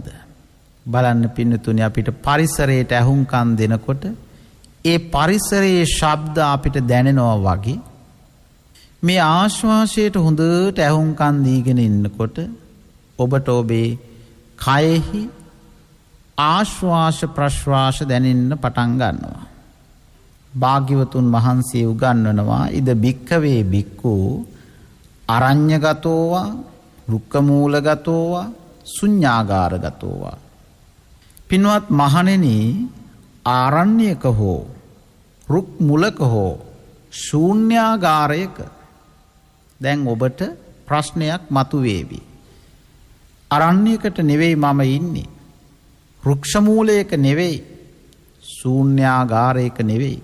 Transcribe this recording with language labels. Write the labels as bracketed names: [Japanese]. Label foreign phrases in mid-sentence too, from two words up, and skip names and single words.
[Sinhala] බලන්න පින්නතුනි, අපිට පරිසරයට ඇහුම්කන් දෙනකොට ඒ පරිසරයේ ශබ්ද අපිට දැනෙනවා වගේ මේ ආශ්වාසයට හොඳට ඇහුම්කන් දීගෙන ඉන්නකොට ඔබට ඔබේ කයෙහි ආශ්වාස ප්‍රශ්වාස දැනෙන්න පටන් ගන්නවා. භාග්‍යවතුන් වහන්සේ උගන්වනවා [Pali] ඉද භික්ඛවේ භික්ඛු අරඤ්‍යගතෝවා රුක්කමූලගතෝවා ශුඤ්ඤාගාරගතෝවා. [Sinhala] පින්වත් මහණෙනි, ආරණ්‍යක හෝ රුක් මුලක හෝ ශූන්‍යාගාරයක දැන් ඔබට ප්‍රශ්නයක් මතුවේවි. අරණ්‍යයකට නෙවෙයි මම ඉන්නේ, රුක්ෂ මූලයක නෙවෙයි, ශූන්‍යාගාරයක නෙවෙයි.